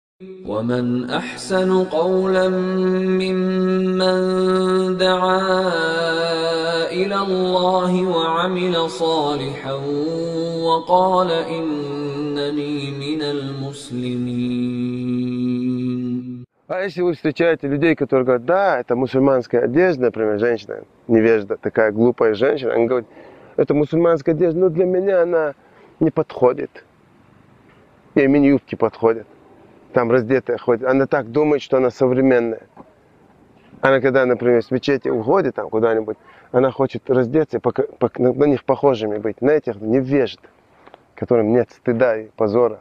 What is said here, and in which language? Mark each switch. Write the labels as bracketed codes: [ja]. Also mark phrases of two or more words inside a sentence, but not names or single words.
[ar] ومن أحسن قولا ممن دعا إلى الله وعمل صالحا وقال إنني من المسلمين. [ru] А если вы встречаете людей, которые говорят, да, это мусульманская одежда, например, женщина, невежда, такая глупая женщина, она говорит, это мусульманская одежда, но для меня она не подходит. Ей мини-юбки подходят. Там раздетая ходит. Она так думает, что она современная. Она, когда, например, с мечети уходит там куда-нибудь, она хочет раздеться, на них похожими быть, на этих невежд, которым нет стыда и позора.